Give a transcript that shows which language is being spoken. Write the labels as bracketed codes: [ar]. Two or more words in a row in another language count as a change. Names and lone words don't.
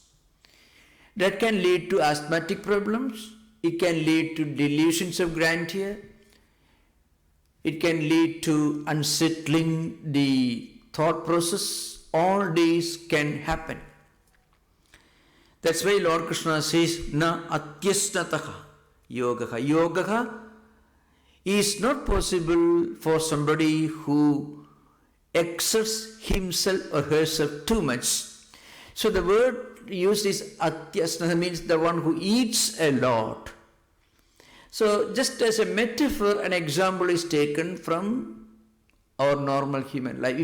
[en] That can lead to asthmatic problems, it can lead to delusions of grandeur, it can lead to unsettling the thought process. All these can happen. That's why Lord Krishna says, [sa] न अत्यश्नतः योगः. [en] Yogaha is not possible for somebody who exerts himself or herself too much. So the word used is atyasnataha, means the one who eats a lot. So just as a metaphor, an example is taken from our normal human life.